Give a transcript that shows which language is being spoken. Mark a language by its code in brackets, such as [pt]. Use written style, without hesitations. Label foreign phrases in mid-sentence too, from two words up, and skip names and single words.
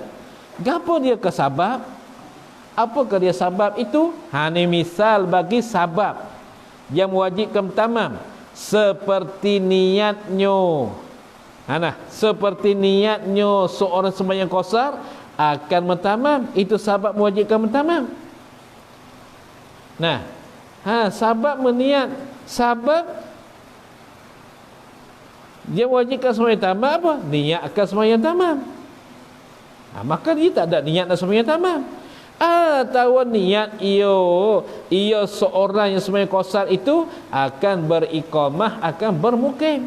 [ms] Gapo dia ke sabab? Apakah dia sabab itu? Ni misal bagi sabab yang mewajibkan tamam, seperti niatnya. Seperti niatnya seorang sembahyang qasar akan mentamam, itu sabab mewajibkan mentamam. Sabab meniat, sabab dia wajibkan sembahyang tamam apa? Niat akan sembahyang tamam. Maka dia tak ada niat nak sembahyang tamam. Tahu niat ia seorang yang sembahyang qasar itu akan beriqamah, akan bermukim.